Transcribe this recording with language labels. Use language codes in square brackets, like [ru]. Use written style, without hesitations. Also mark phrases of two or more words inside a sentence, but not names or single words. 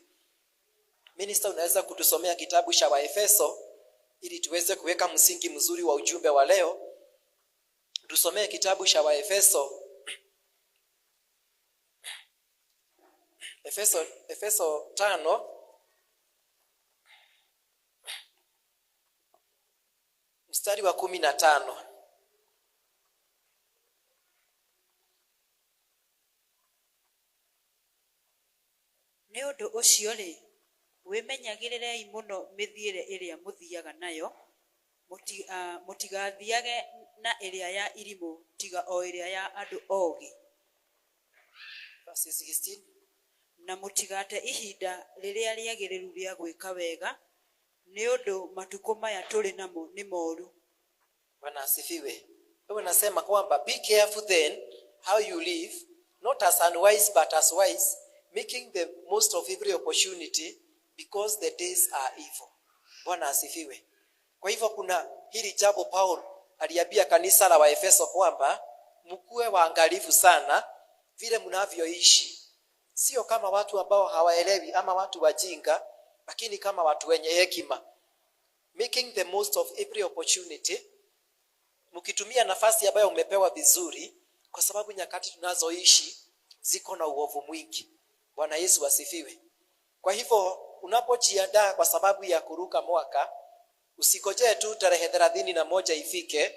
[sw] Minister, unaweza kutusomea kitabu cha Waefeso ili tuweze kuweka msingi mzuri wa ujumbe wa leo. Tusomee kitabu cha Waefeso. Efeso 5 mstari wa 15. [ki] Nĩ ũndũ ũcio rĩ, wĩmenyagĩrĩrei mũno mĩthiĩre ĩrĩa mũthiaga nayo, mũtigathiage na ĩrĩa ya irimũ, tiga o ĩrĩa ya andũ ogĩ. [en] Verse 16. [ki] Na mũtigate ihinda rĩrĩa rĩagĩrĩru rĩa gwĩka wega, nĩ ũndũ matukũ maya tũrĩ namo nĩ moru. [sw] Bwana asifiwe. Wewe nasema kwamba [en] be careful then how you live, not as unwise but as wise, making the most of every opportunity, because the days are evil. [sw] Bwana asifiwe. Kwa hivyo kuna hili jambo Paul aliambia kanisa la Waefeso kwamba mkuwe waangalifu sana vile mnavyoishi. Sio kama watu ambao hawaelewi ama watu wajinga, lakini kama watu wenye hekima. [en] Making the most of every opportunity, [sw] mkitumia nafasi ambayo umepewa vizuri, kwa sababu nyakati tunazoishi ziko na uovu mwingi. Bwana Yesu asifiwe. Kwa hivyo unapojiandaa kwa sababu ya kuruka mwaka, usikojee tu tarehe 31 ifike.